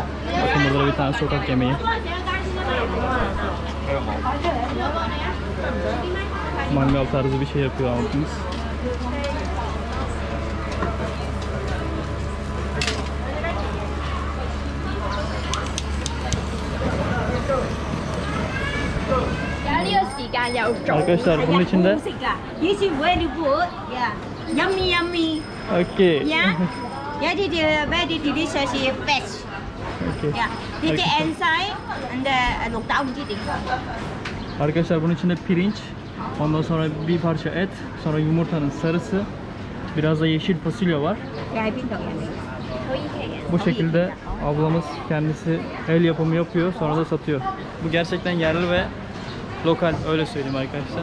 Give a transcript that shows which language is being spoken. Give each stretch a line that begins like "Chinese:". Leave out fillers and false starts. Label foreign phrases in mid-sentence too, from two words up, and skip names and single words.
Turkish: Bakın burada bir tane sokak yemeği. Mangal tarzı bir şey yapıyor abimiz. Arkadaşlar bunun içinde
English: yummy. okay. Yeah. Yeah, this is very delicious fish. Okay. Yeah. This is inside and the lục đông chứ đừng.
Turkish: Arkadaşlar bunun içinde pirinç, ondan sonra bir parça et, sonra yumurtanın sarısı, biraz da yeşil fasulye var. Bu şekilde ablamız kendisi el yapımı yapıyor, sonra da satıyor. Bu gerçekten yerli ve lokal, öyle söyleyeyim arkadaşlar.